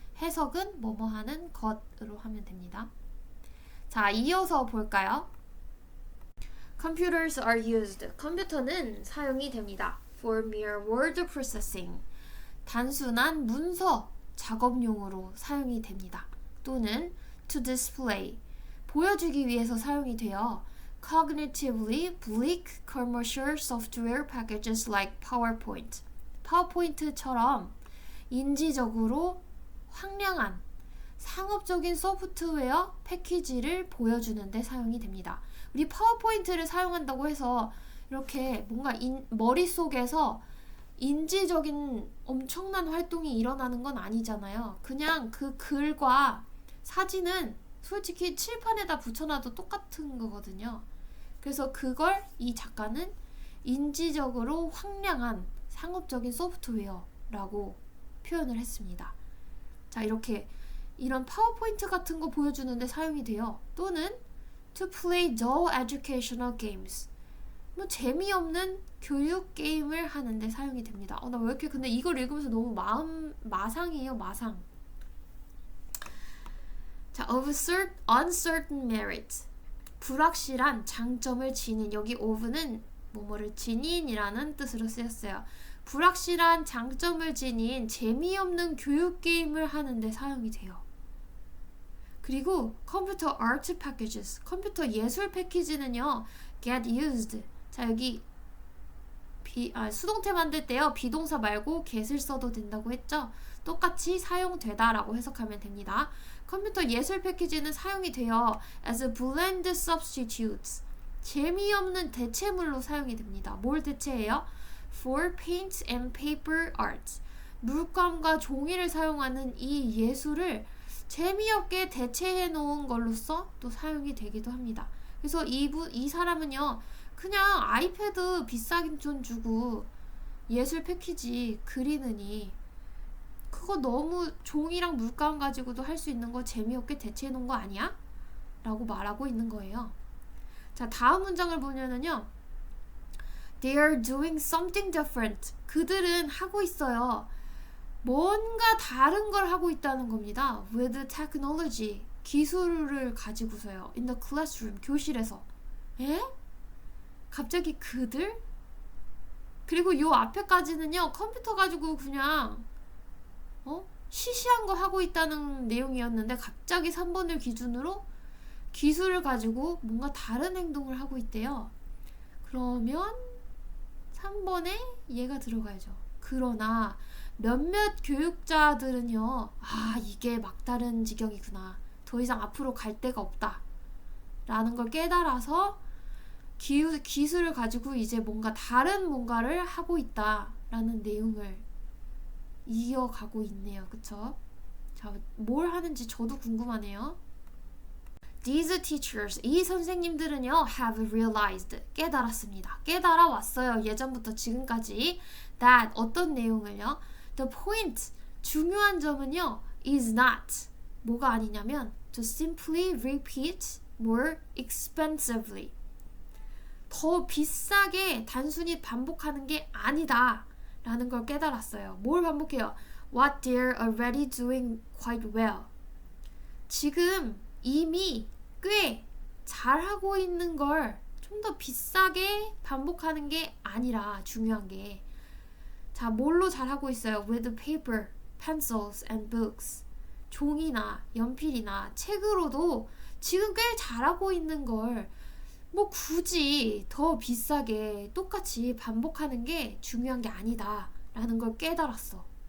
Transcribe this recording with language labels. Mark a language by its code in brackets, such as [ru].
[ko] 해석은 뭐뭐 하는 것으로 하면 됩니다. 자, 이어서 볼까요? [en] Computers are used. [ko] 컴퓨터는 사용이 됩니다. [en] For mere word processing. [ko] 단순한 문서 작업용으로 사용이 됩니다. [en] 또는 to display. [ko] 보여주기 위해서 사용이 돼요. [en] Cognitively bleak commercial software packages like PowerPoint. [ko] 파워포인트처럼 인지적으로 황량한 상업적인 소프트웨어 패키지를 보여주는데 사용이 됩니다. 우리 파워포인트를 사용한다고 해서 이렇게 뭔가 머릿속에서 인지적인 엄청난 활동이 일어나는 건 아니잖아요. 그냥 그 글과 사진은 솔직히 칠판에다 붙여놔도 똑같은 거거든요. 그래서 그걸 이 작가는 인지적으로 황량한 상업적인 소프트웨어라고 표현을 했습니다. 자, 이렇게 이런 파워포인트 같은 거 보여주는데 사용이 돼요. [en] 또는 to play dull educational games. [ko] 뭐 재미없는 교육 게임을 하는데 사용이 됩니다. 나 왜 이렇게 근데 이걸 읽으면서 너무 마상이에요, 마상. 자, [en] of uncertain merit. [ko] 불확실한 장점을 지닌. 여기 of는 뭐뭐를 지닌이라는 뜻으로 쓰였어요. 불확실한 장점을 지닌 재미없는 교육 게임을 하는데 사용이 돼요. 그리고 컴퓨터 [en] art packages, [ko] 컴퓨터 예술 패키지는요 get used. 자, 여기 수동태 만들 때요 비동사 말고 get을 써도 된다고 했죠. 똑같이 사용되다 라고 해석하면 됩니다. 컴퓨터 예술 패키지는 사용이 돼요 [en] as bland substitutes. [ko] 재미없는 대체물로 사용이 됩니다. 뭘 대체해요? [en] For paint and paper arts. [ko] 물감과 종이를 사용하는 이 예술을 재미없게 대체해 놓은 걸로써 또 사용이 되기도 합니다. 그래서 이 사람은요 그냥 아이패드 비싸긴 돈 주고 예술 패키지 그리느니 그거 너무 종이랑 물감 가지고도 할 수 있는 거 재미없게 대체해 놓은 거 아니야? 라고 말하고 있는 거예요. 자, 다음 문장을 보면은요 [en] They are doing something different. [ko] 그들은 하고 있어요. 뭔가 다른 걸 하고 있다는 겁니다. [en] With technology. [ko] 기술을 가지고서요. [en] In the classroom. [ko] 교실에서. 에? 갑자기 그들? 그리고 요 앞에까지는요. 컴퓨터 가지고 그냥 시시한 거 하고 있다는 내용이었는데 갑자기 3번을 기준으로 기술을 가지고 뭔가 다른 행동을 하고 있대요. 그러면 3번에 얘가 들어가야죠. 그러나 몇몇 교육자들은요, 이게 막다른 지경이구나. 더 이상 앞으로 갈 데가 없다. 라는 걸 깨달아서 기술을 가지고 이제 뭔가 다른 뭔가를 하고 있다. 라는 내용을 이어가고 있네요. 그쵸? 자, 뭘 하는지 저도 궁금하네요. [en] These teachers, [ko] 이 선생님들은요, [en] have realized, [ko] 깨달았습니다. 깨달아 왔어요. 예전부터 지금까지. That, 어떤 내용을요? [en] The point, [ko] 중요한 점은요, [en] is not, [ko] 뭐가 아니냐면, [en] to simply repeat more expensively. [ko] 더 비싸게 단순히 반복하는 게 아니다. 라는 걸 깨달았어요. 뭘 반복해요? [en] What they're already doing quite well. [ko] 지금 이미 꽤 잘하고 있는 걸 좀 더 비싸게 반복하는 게 아니라 중요한 게 자, 뭘로 잘하고 있어요? [en] With paper pencils and books. [ko] 종이나 연필이나 책으로도 지금 꽤 잘하고 있는 걸 뭐 굳이 더 비싸게 똑같이 반복하는 게 중요한 게 아니다 라는 걸 깨달았어.